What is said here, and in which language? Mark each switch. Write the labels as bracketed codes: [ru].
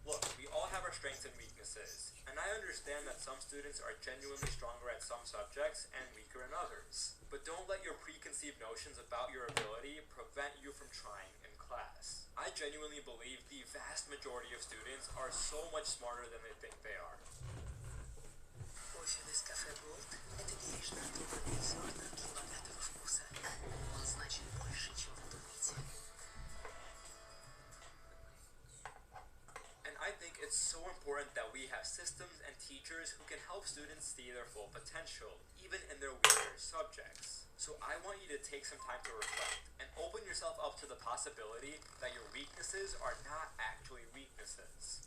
[en] Look, we all have our strengths and weaknesses, and I understand that some students are genuinely stronger at some subjects and weaker in others. But don't let your preconceived notions about your ability prevent you from trying in class. I genuinely believe the vast majority of students are so much smarter than they think they are. [ru] Кофе из кафе Голд – это бережно отобранные зерна для богатого вкуса. Он значит больше, чем вы думаете. [en] And I think it's so important that we have systems and teachers who can help students see their full potential, even in their weaker subjects. So I want you to take some time to reflect and open yourself up to the possibility that your weaknesses are not actually weaknesses.